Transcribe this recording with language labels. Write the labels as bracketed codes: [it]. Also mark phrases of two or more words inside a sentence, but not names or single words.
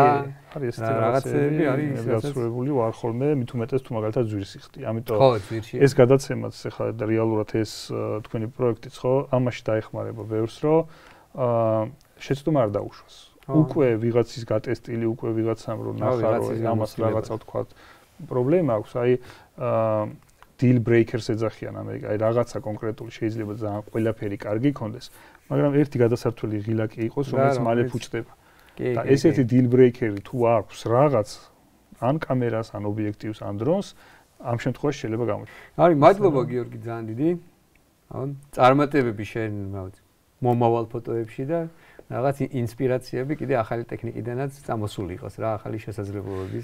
[ka] არის ეს რაღაცები არის იმედგაცრუებული ვარ ხოლმე, მით უმეტეს თუ მაგალითად ძვირს იხდი. ამიტომ ეს გადაცემაც ახლა რეალურად ეს თქვენი პროექტიც ხო, ამაში დაეხმარება ბევრს, რომ შეცდომა არ დაუშვას. უკვე ვიღაცის გატესტილი, უკვე ვიღაცამ რო ნახა, რომ ამას რაღაცა თქვა პრობლემა აქვს, აი [en] deal breakers [ka] ეძახიან ამერიკა, აი რაღაცა კონკრეტული შეიძლება ძალიან ყველაფერი კარგი იქონდეს, მაგრამ ერთი გადასართველი ღილაკი იყოს, რომელიც მალე ფუჭდება. და ესეთი [en] deal breaker- [ka] ი თუ აქვს რაღაც ან კამერას, ან ობიექტივს, ან დრონს, ამ შემთხვევაში შეიძლება გამოჩნდეს. არის მადლობა გიორგი ძალიან დიდი. ან წარმატებები შენ მომავალ ფოტოებში და რაღაც ინსპირაციები კიდე ახალი ტექნიკიდანაც წამოსული იყოს რა, ახალი შესაძლებლობების.